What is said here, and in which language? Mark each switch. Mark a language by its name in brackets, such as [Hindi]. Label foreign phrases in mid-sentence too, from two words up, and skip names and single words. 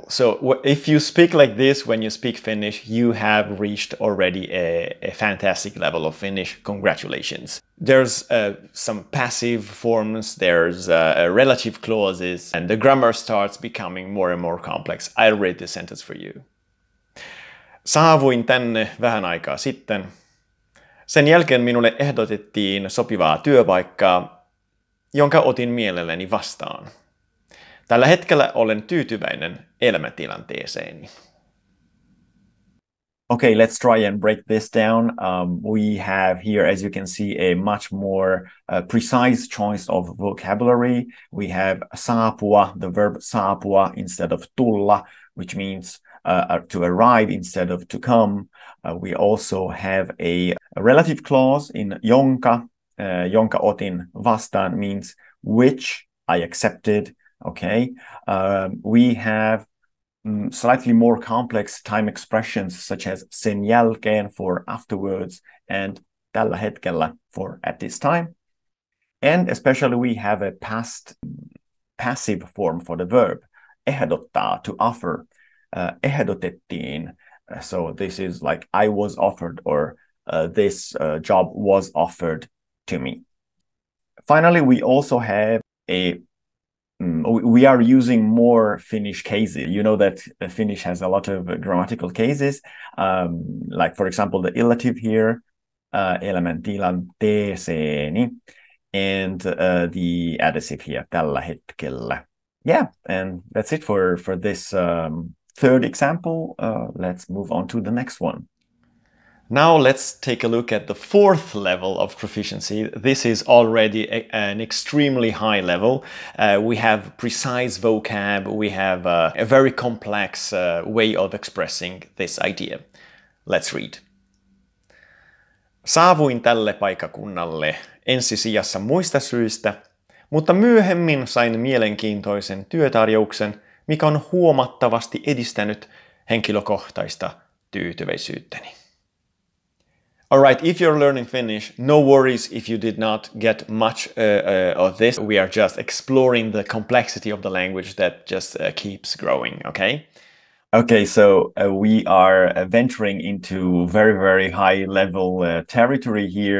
[English] So if you speak like this when you speak Finnish, you have reached already a fantastic level of Finnish. Congratulations. There's some passive forms, there's relative clauses, and the grammar starts becoming more and more complex. I'll read this sentence for you. [Finnish] Saavuin tänne vähän aikaa sitten. Sen jälkeen minulle ehdotettiin sopivaa työpaikkaa, jonka otin mielelläni vastaan. Tällä hetkellä olen tyytyväinen elämäntilanteeseeni. [English] Okay, let's try and break this down. We have here, as you can see, a much more precise choice of vocabulary. We have saapua, the verb saapua instead of tulla, which means to arrive instead of to come. We also have a relative clause in jonka. [Finnish] Jonka otin vastaan [English] means which I accepted. Okay, we have slightly more complex time expressions such as [Finnish] sen jälkeen [English] for afterwards and [Finnish] tällä hetkellä [English] for at this time. And especially we have a past passive form for the verb, ehdottaa, to offer. Ehdotettiin. So this is like I was offered or this job was offered to me. Finally, we also have we are using more Finnish cases. You know that Finnish has a lot of grammatical cases, like for example the illative here, elämäntilanteeseeni, and the adjective here, [Finnish] tällä hetkellä. [English] Yeah, and that's it for this third example. Let's move on to the next one. Now let's take a look at the fourth level of proficiency. This is already an extremely high level. We have precise vocab, we have a very complex way of expressing this idea. Let's read. [Finnish] Saavuin tälle paikkakunnalle ensisijassa muista syistä, mutta myöhemmin sain mielenkiintoisen työtarjouksen, mikä on huomattavasti edistänyt henkilökohtaista tyytyväisyyttäni. [English] Alright, if you're learning Finnish, no worries if you did not get much of this. We are just exploring the complexity of the language that just keeps growing, okay? Okay, so we are venturing into very, very high level territory here.